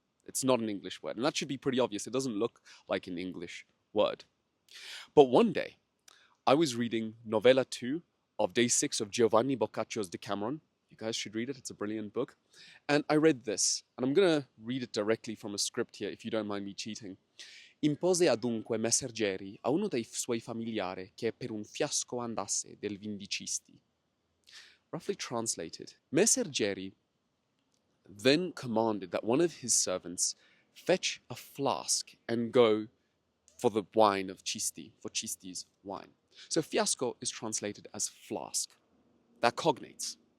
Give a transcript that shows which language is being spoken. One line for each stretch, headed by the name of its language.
English: It's not an English word, and that should be pretty obvious. It doesn't look like an English word. But one day, I was reading Novella 2 of Day 6 of Giovanni Boccaccio's Decameron. You guys should read it, it's a brilliant book. And I read this, and I'm going to read it directly from a script here, if you don't mind me cheating.
Italian: Impose adunque Messer Geri a uno dei suoi familiari che per un fiasco andasse del vindicisti.
English: Roughly translated, Messer Geri then commanded that one of his servants fetch a flask and go for the wine of Cisti, for Cisti's wine. So fiasco is translated as flask. That cognates.